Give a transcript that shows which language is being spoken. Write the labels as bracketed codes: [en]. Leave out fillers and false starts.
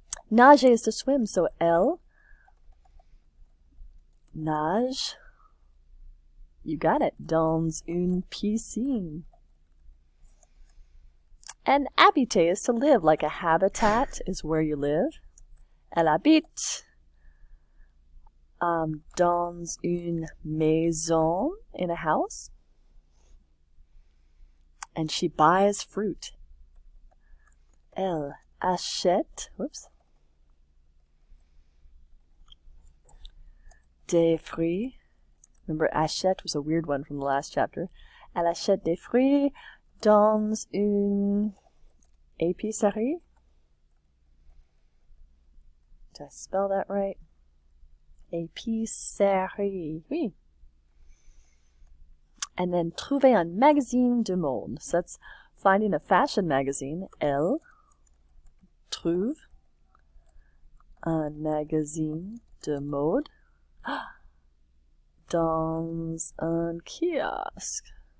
[en] Nager is to swim, so [fr] elle nage. [en] You got it. [fr] Dans une piscine. [en] And habiter is to live, like a habitat is where you live. [fr] Elle habite dans une maison, [en] in a house. And she buys fruit. [fr] Elle achète, [en] whoops, [fr] des fruits. [en] Remember, achète was a weird one from the last chapter. [fr] Elle achète des fruits dans une épicerie. [en] Did I spell that right? Épicerie. Oui. And then [fr] trouver un magazine de mode. [en] So that's finding a fashion magazine. [fr] Elle trouve un magazine de mode dans un kiosque.